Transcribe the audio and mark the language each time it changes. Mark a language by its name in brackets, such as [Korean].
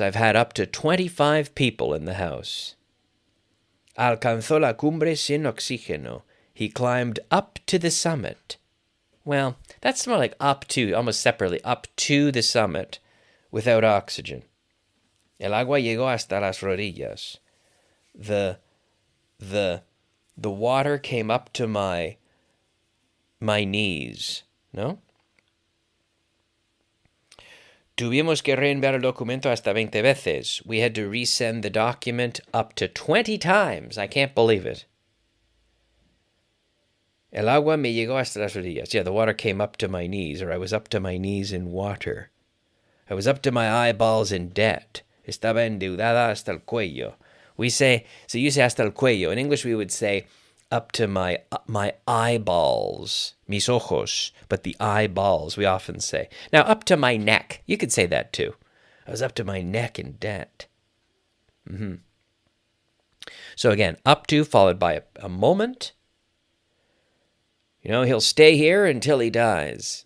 [English] I've had up to 25 people in the house. [Spanish] Alcanzó la cumbre sin oxígeno. [English] He climbed up to the summit. Well, that's more like up to, almost separately, up to the summit without oxygen. [Spanish] El agua llegó hasta las rodillas. [English] The water came up to my knees. No? [Spanish] Tuvimos que reenviar el documento hasta 20 veces. [English] We had to resend the document up to 20 times. I can't believe it. [Spanish] El agua me llegó hasta las rodillas. [English] Yeah, the water came up to my knees, or I was up to my knees in water. I was up to my eyeballs in debt. [Spanish] Estaba endeudada hasta el cuello. [English] We say, so you say [Spanish] hasta el cuello. [English] In English, we would say up to my eyeballs, [Spanish] mis ojos, [English] but the eyeballs, we often say. Now, up to my neck. You could say that too. I was up to my neck in debt. So again, up to followed by a moment. You know, he'll stay here until he dies.